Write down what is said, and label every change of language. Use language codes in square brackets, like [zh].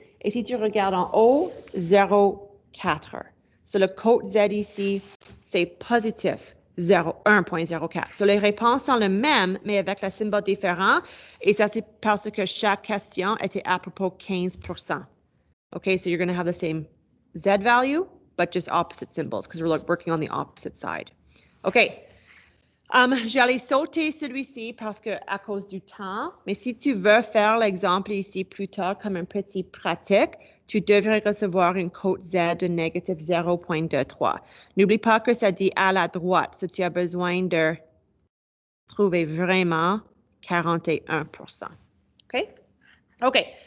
[fr] Et si tu regardes en haut, 0,4. So, le code Z ici, c'est positif, 1.04. So, les réponses sont les mêmes, mais avec le symbole différent. Et ça, c'est parce que chaque question était à propos 15%. [en] OK, so you're going to have the same Z value, but just opposite symbols because we're working on the opposite side. OK. [fr] J'allais sauter celui-ci parce que à cause du temps, mais si tu veux faire l'exemple ici plus tard comme un petit pratique, tu devrais recevoir une cote Z de négatif 0.23. N'oublie pas que ça dit à la droite, so tu as besoin de trouver vraiment 41%. OK? OK.